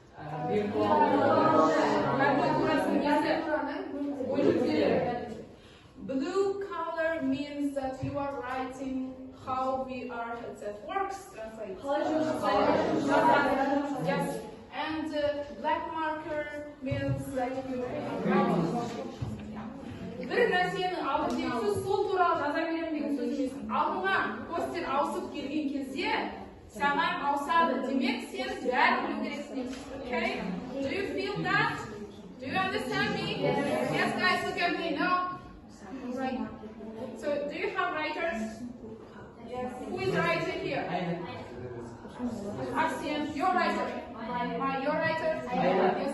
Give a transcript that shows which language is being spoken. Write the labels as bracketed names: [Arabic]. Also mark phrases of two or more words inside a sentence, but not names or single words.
[English] Blue color means that you are writing how VR headset works. Translate. Yes. And black marker means that you are [Kazakh] бір нәрсені алып деген сөз сол туралы жаза беремін деген сөз емес. Алдыңа постер ауысып келген кезде саған ауысады. Демек сен бәрін білу керексің. [English] Okay? Do you feel that? Do you understand me? Yes, guys, look at me. No? Right. So, do you have writers? Yes. Who is writing here? Axiom, your writer. Your writer? Yes.